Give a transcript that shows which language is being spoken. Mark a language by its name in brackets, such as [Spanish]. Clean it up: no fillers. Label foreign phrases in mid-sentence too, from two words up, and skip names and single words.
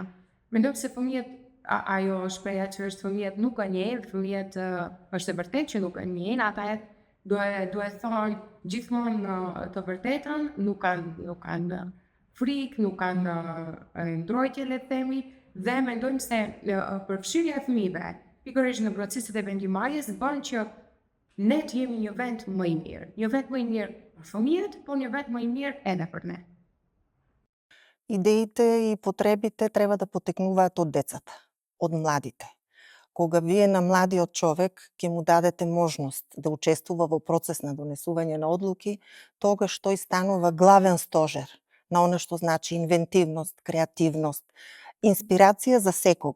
[Albanian] Mendoj se fëmijët ajo shpreha që është fëmijët nuk e njehin, fëmijët është e vërtetë që nuk e njehin, ata duhet thonë gjithmonë të vërtetën, nuk kanë frikë, nuk kanë ndrojtje, le të themi, dhe mendojmë se përfshirja e fëmijëve pikërisht në proceset e vendimarrjes bën që ne të jemi një vend më i mirë. Një vend më i mirë për fëmijët, por një vend më i mirë edhe për ne. [Macedonian] Идеите и потребите треба да потекнуваат од децата, од младите. Кога вие на младиот човек ќе му дадете можност да учествува во процес на донесување на одлуки, тогаш тој станува главен стожер на она што значи инвентивност, креативност, инспирација за секого.